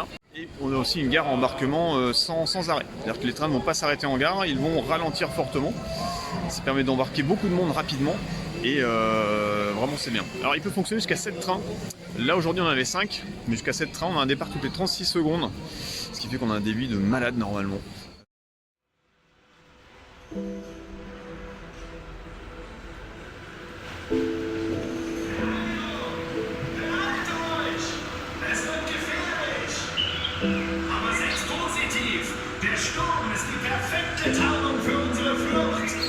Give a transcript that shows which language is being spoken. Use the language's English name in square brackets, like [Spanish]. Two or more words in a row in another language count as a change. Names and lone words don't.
[French] Et on a aussi une gare à embarquement sans arrêt. C'est-à-dire que les trains ne vont pas s'arrêter en gare, ils vont ralentir fortement. Ça permet d'embarquer beaucoup de monde rapidement. Et vraiment c'est bien. Alors il peut fonctionner jusqu'à 7 trains. Là aujourd'hui on en avait 5, mais jusqu'à 7 trains, on a un départ toutes les 36 secondes. Ce qui fait qu'on a un débit de malade normalement. [German] Aber 6 positiv. Der Sturm ist die perfekte Tarnung für unsere Flucht.